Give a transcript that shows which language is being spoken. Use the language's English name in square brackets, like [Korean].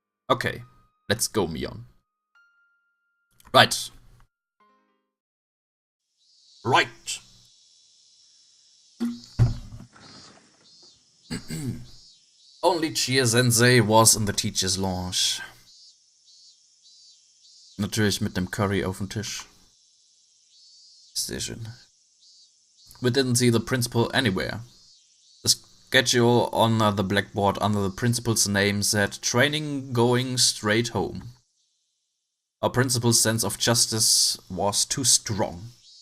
[English] Okay, let's go, Mion. Right. Right. Only Chie-sensei was in the teacher's lounge. [German] Natürlich mit dem Curry auf dem Tisch. Sehr schön. [English] We didn't see the principal anywhere. The schedule on the blackboard under the principal's name said training going straight home. Our principal's sense of justice was too strong.